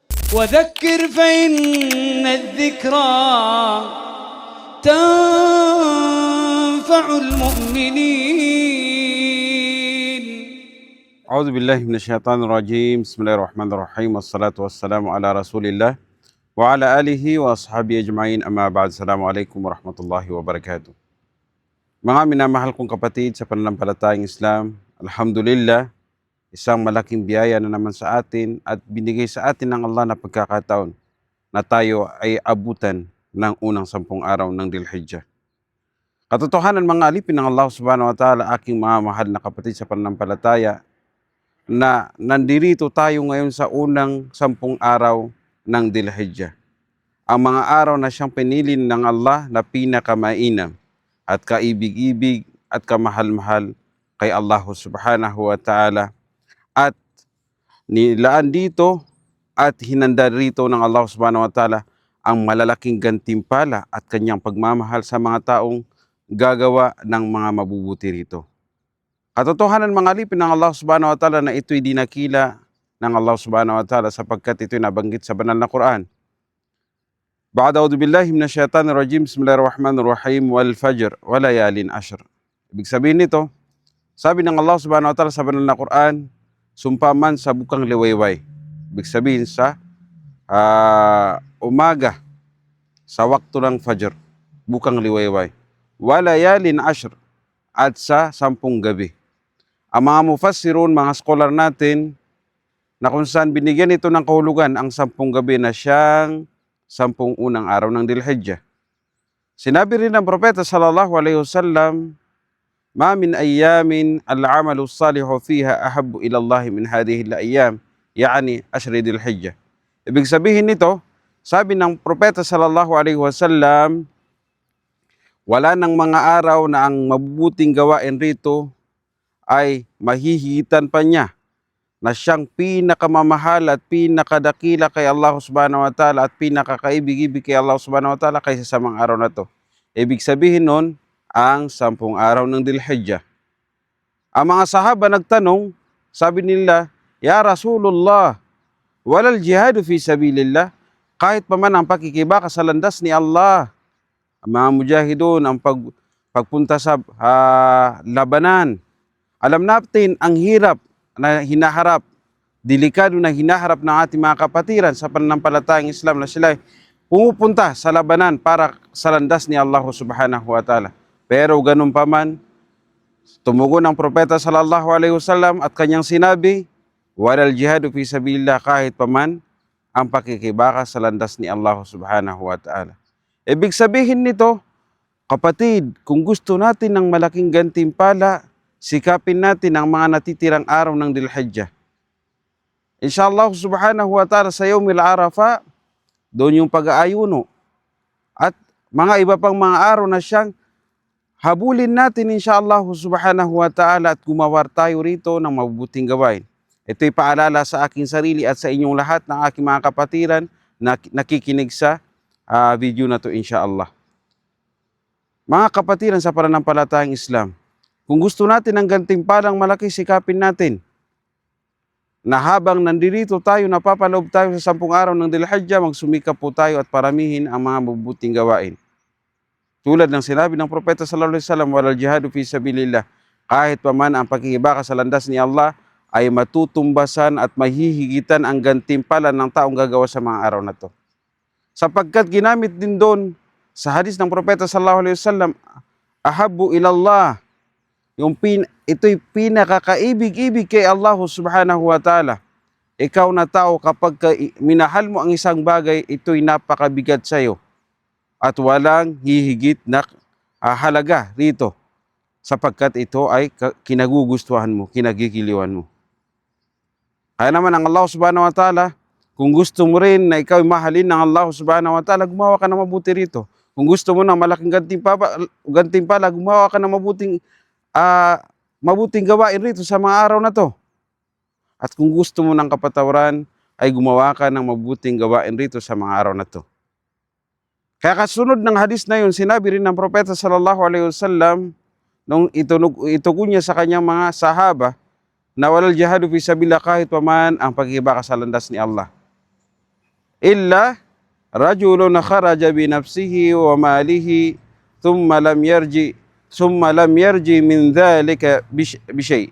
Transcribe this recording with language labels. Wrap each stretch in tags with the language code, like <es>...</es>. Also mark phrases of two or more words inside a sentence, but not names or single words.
<ar>وذكر فإن الذكرى تنفع المؤمنين. أعوذ بالله من الشيطان الرجيم. بسم الله الرحمن الرحيم. والصلاة والسلام على رسول الله وعلى آله وأصحابه أجمعين. أما بعد. السلام عليكم ورحمة الله وبركاته.</ar> <tl>Mga minamahal kong kapatid sa pananampalatayang Islam, alhamdulillah, isang malaking biyaya na naman sa atin at binigay sa atin ng Allah na pagkakataon na tayo ay abutan ng unang 10 araw ng Dhul-Hijjah. Katotohanan mga alipin ng Allah</tl> <ar>سبحانه وتعالى,</ar> <tl>aking mga mahal na kapatid sa pananampalataya, na nandirito tayo ngayon sa unang 10 araw ng Dhul-Hijjah. Ang mga araw na siyang pinili ng Allah na pinakamainam at kaibig-ibig at kamahal-mahal kay Allah</tl> <ar>سبحانه وتعالى,</ar> <tl>at nilaan dito at hinanda rito ng Allah</tl> <ar>سبحانه وتعالى</ar> <tl>ang malalaking gantimpala at kanyang pagmamahal sa mga taong gagawa ng mga mabubuti rito. Katotohanan mga alipin ng Allah</tl> <ar>سبحانه وتعالى</ar> <tl>na ito'y dinakila ng Allah</tl> <ar>سبحانه وتعالى</ar> <tl>sapagkat ito'y nabanggit sa banal na Quran.</tl> <ar>بعد أعوذ بالله من الشيطان الرجيم. بسم الله الرحمن الرحيم. والفجر وليال عشر.</ar> <tl>Ibig sabihin nito, sabi ng Allah</tl> <ar>سبحانه وتعالى</ar> <tl>sa banal na Quran, sumpa man sa bukang liwayway. Ibig sabihin sa umaga, sa wakto ng fajr, bukang liwayway.</tl> <ar>وليال عشر,</ar> <tl>at sa 10 gabi. Ang mga mufassirun, mga scholar natin, na kung saan binigyan ito ng kahulugan ang 10 gabi na siyang 10 unang araw ng Dhul-Hijjah. Sinabi rin ng Propeta</tl> <ar>صلى الله عليه وسلم، "ما من أيام العمل الصالح فيها أحب إلى الله من هذه الأيام"، يعني عشر ذي الحجة.</ar> <tl>Ibig sabihin nito, sabi ng Propeta</tl> <ar>صلى الله عليه وسلم,</ar> <tl>wala ng mga araw na ang mabubuting gawain rito ay mahihigitan pa niya na siyang pinakamamahal at pinakadakila kay Allah</tl> <ar>سبحانه وتعالى</ar> <tl>at pinakakaibig-ibig kay Allah</tl> <ar>سبحانه وتعالى</ar> <tl>kaysa sa mga araw na to. Ibig sabihin nun, ang 10 araw ng Dhul-Hijjah. Ang mga sahaba nagtanong, sabi nila,</tl> <ar>يا رسول الله، ولا الجهاد في سبيل الله",</ar> <tl>kahit pa man ang pakikibaka sa landas ni Allah. Ang mga mujahidun, ang pagpunta sa labanan. Alam natin ang hirap na hinaharap, delikado na hinaharap ng ating mga kapatiran sa pananampalatayang Islam na sila pumupunta sa labanan para sa landas ni Allah</tl> <ar>سبحانه وتعالى.</ar> <tl>Pero ganun pa man, tumugon ang Propeta</tl> <ar>صلى الله عليه وسلم</ar> <tl>at kanyang sinabi,</tl> <ar>ولا الجهاد في سبيل الله",</ar> <tl>kahit pa man ang pakikibaka sa landas ni Allah</tl> <ar>سبحانه وتعالى.</ar> <tl>Ibig sabihin nito, kapatid, kung gusto natin ng malaking gantimpala, sikapin natin ang mga natitirang araw ng Dhul-Hijjah.</tl> <ar>إن شاء الله سبحانه وتعالى</ar> <tl>sa</tl> <ar>يوم عرفة,</ar> <tl>doon yung pag-aayuno. At mga iba pang mga araw na siyang habulin natin</tl> <ar>إن شاء الله سبحانه وتعالى</ar> <tl>at gumawar tayo rito ng mabubuting gawain. Ito'y paalala sa aking sarili at sa inyong lahat ng aking mga kapatiran na nakikinig sa video na to inshallah. Mga kapatiran sa pananampalatayang Islam, kung gusto natin ng gantimpalang malaki, sikapin natin na habang nandirito tayo, napapaloob tayo sa 10 araw ng Dhul-Hijjah, magsumikap po tayo at paramihin ang mga mabubuting gawain. Tulad ng sinabi ng Propeta</tl> <ar>صلى الله عليه وسلم، "ولا الجهاد في سبيل الله",</ar> <tl>kahit pa man ang pagkikibaka sa landas ni Allah ay matutumbasan at mahihigitan ang gantimpala ng taong gagawa sa mga araw na to. Sapagkat ginamit din doon sa hadis ng Propeta</tl> <ar>صلى الله عليه وسلم, أحب إلى الله",</ar> <tl>ito'y pinakakaibig-ibig kay Allah</tl> <ar>سبحانه وتعالى.</ar> <tl>Ikaw na tao, kapag minahal mo ang isang bagay, ito'y napakabigat sa iyo at walang hihigit na halaga rito, sapagkat ito ay kinagugustuhan mo, kinagigiliwan mo. Kaya naman ang Allah</tl> <ar>سبحانه وتعالى,</ar> <tl>kung gusto mo rin na ikaw ay mahalin ng Allah</tl> <ar>سبحانه وتعالى,</ar> <tl>gumawa ka ng mabuti rito. Kung gusto mo ng malaking gantimpala, gumawa ka ng mabuting gawain rito sa mga araw na to. At kung gusto mo ng kapatawaran, ay gumawa ka ng mabuting gawain rito sa mga araw na to. Kaya kasunod ng hadis na yun, sinabi rin ng Propeta</tl> <ar>صلى الله عليه وسلم,</ar> <tl>nung itugon niya sa kanyang mga sahaba, na</tl> <ar>ولا الجهاد في سبيل الله,</ar> <tl>kahit pa man ang paghihibaka sa landas ni Allah.</tl> <ar>إلا رجل خرج بنفسه وماله ثم لم يرجع من ذلك بشيء.</ar>